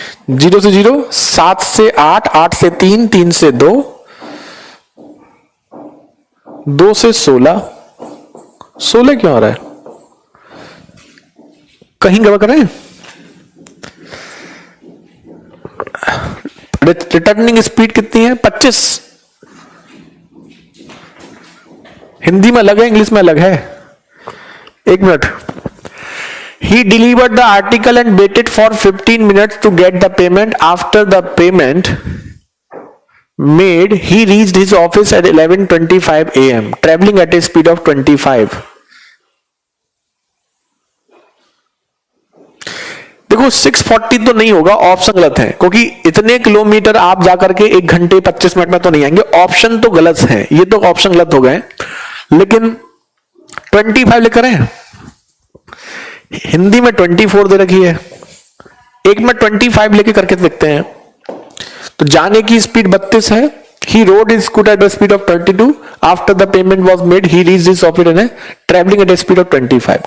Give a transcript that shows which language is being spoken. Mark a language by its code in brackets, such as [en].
[hi] Zero से 0, 7 से 8, 8 से 3, 3 से 2, 2 से 16, 16 क्यों आ रहा है, कहीं गड़बड़ करें। रिटर्निंग स्पीड कितनी है, 25। हिंदी में अलग है, इंग्लिश में अलग है। 1 minute. [en] He delivered the article and waited for 15 minutes to get the payment. After the payment made, he reached his office at 11:25 a.m. traveling at a speed of 25. [hi] देखो 640 तो नहीं होगा, ऑप्शन गलत है, क्योंकि इतने किलोमीटर आप जाकर के 1 घंटे 25 मिनट में तो नहीं आएंगे। ऑप्शन तो गलत है, ये तो ऑप्शन गलत हो गए, लेकिन 25 लिख रहे हैं, हिंदी में 24 दे रखी है। एक में 25 लेके करके देखते हैं। तो जाने की स्पीड 32 है। [en] He rode his scooter at a speed of 32. After the payment was made, he reached his office and traveling at a speed of 25.